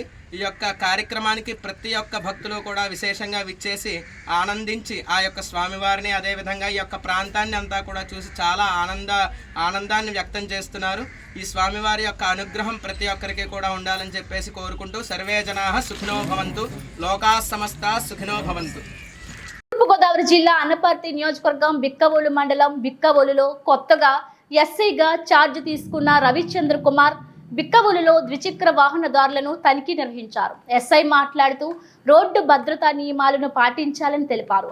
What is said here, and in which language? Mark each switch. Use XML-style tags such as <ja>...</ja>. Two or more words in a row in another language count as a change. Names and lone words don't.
<te>ఈ యొక్క కార్యక్రమానికి ప్రతి ఒక్క భక్తులు కూడా విశేషంగా విచ్చేసి ఆనందించి ఆ యొక్క స్వామివారిని, అదేవిధంగా ఈ యొక్క ప్రాంతాన్ని అంతా కూడా చూసి చాలా ఆనందాన్ని వ్యక్తం చేస్తున్నారు. ఈ స్వామివారి యొక్క అనుగ్రహం ప్రతి ఒక్కరికి కూడా ఉండాలని చెప్పేసి కోరుకుంటూ</te> <sa>सर्वे जनाः सुखिनो भवन्तु, लोकाः समस्ताः सुखिनो भवन्तु.</sa> <te>తూర్పుగోదావరి జిల్లా అనపర్తి నియోజకవర్గం బిక్కవోలు మండలం బిక్కవోలులో కొత్తగా ఎస్ఐగా ఛార్జ్ తీసుకున్న రవిచంద్ర కుమార్ బిక్కవోలులో ద్విచక్ర వాహనదారులను తనిఖీ నిర్వహించారు. ఎస్ఐ మాట్లాడుతూ రోడ్డు భద్రతా నియమాలను పాటించాలని తెలిపారు.</te>